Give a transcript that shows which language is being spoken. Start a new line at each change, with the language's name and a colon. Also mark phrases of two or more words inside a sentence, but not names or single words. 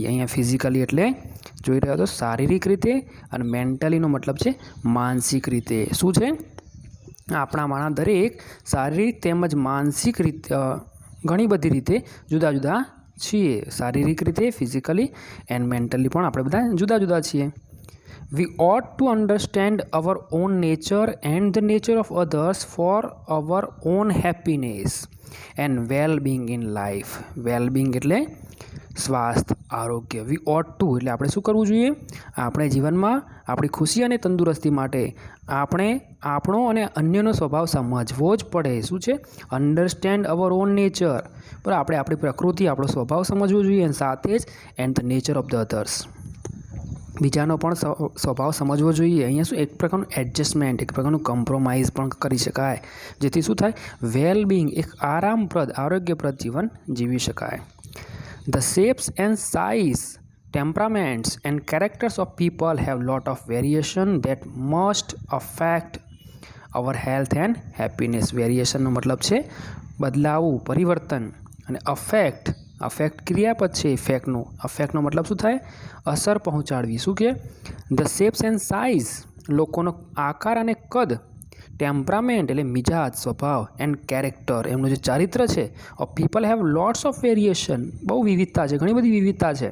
Gujarati: અહીંયા ફિઝિકલી એટલે જોઈ રહ્યા તો શારીરિક રીતે અને મેન્ટલીનો મતલબ છે માનસિક રીતે। શું છે? આપણામાંના દરેક શારીરિક તેમજ માનસિક રીતે ઘણી બધી રીતે જુદા જુદા છીએ। શારીરિક રીતે
English: physically and mentally
Gujarati: પણ આપણે બધા જુદા જુદા છીએ।
English: વી ought to understand our own nature and the nature of others for our own happiness and well-being in life।
Gujarati: well-being એટલે સ્વાસ્થ્ય, આરોગ્ય।
English: we ought to
Gujarati: એટલે આપણે શું કરવું જોઈએ? આપણે જીવનમાં આપણી ખુશી અને તંદુરસ્તી માટે આપણે આપણો અને અન્યનો સ્વભાવ સમજવો જ પડે। શું છે?
English: understand our own nature,
Gujarati: બરાબર, આપણે આપણી પ્રકૃતિ, આપણો સ્વભાવ સમજવો જોઈએ અને સાથે જ
English: and the nature of the others,
Gujarati: બીજાનો પણ સ્વભાવ સમજવો જોઈએ। અહીંયા શું એક પ્રકારનું એડજસ્ટમેન્ટ, એક પ્રકારનું કોમ્પ્રોમાઇઝ પણ કરી શકાય, જેથી શું થાય? વેલબિંગ, એક આરામપ્રદ, આરોગ્યપ્રદ જીવન જીવી શકાય।
English: The shapes and size, temperaments and characters of people have lot of variation that must affect our health and happiness।
Gujarati: વેરિએશનનો મતલબ છે બદલાવું, પરિવર્તન, અને અફેક્ટ ક્રિયાપદ છે ઇફેક્ટનું। અફેક્ટનો મતલબ શું થાય? અસર પહોંચાડવી। શું કે?
English: the shapes and size,
Gujarati: લોકોનો આકાર અને કદ, ટેમ્પરામેન્ટ એટલે મિજાજ, સ્વભાવ,
English: and character
Gujarati: એમનું જે ચારિત્ર છે,
English: of people have lots of variation,
Gujarati: બહુ વિવિધતા છે, ઘણી બધી વિવિધતા છે।